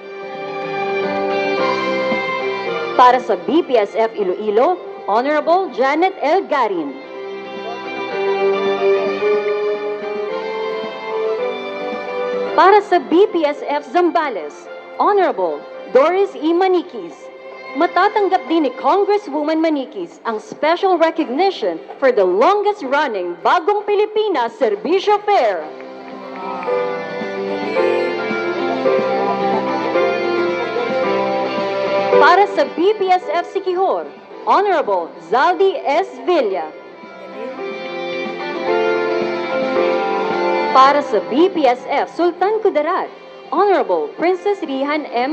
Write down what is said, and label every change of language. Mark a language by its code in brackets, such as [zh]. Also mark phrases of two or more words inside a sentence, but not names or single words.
[tl] Para sa BPSF Iloilo, Honorable Janet L. Garin. Para sa BPSF Zambales, Honorable Doris E. Manikis. Matatanggap din ni Congresswoman Manikis ang [en] special recognition for the longest-running Bagong Pilipinas Serbisyo Fair. [tl] Para sa BPSF Siquijor, Honorable Zaldi S. Villa. Para sa BPSF Sultan Kudarat, Honorable Princess Rihan M.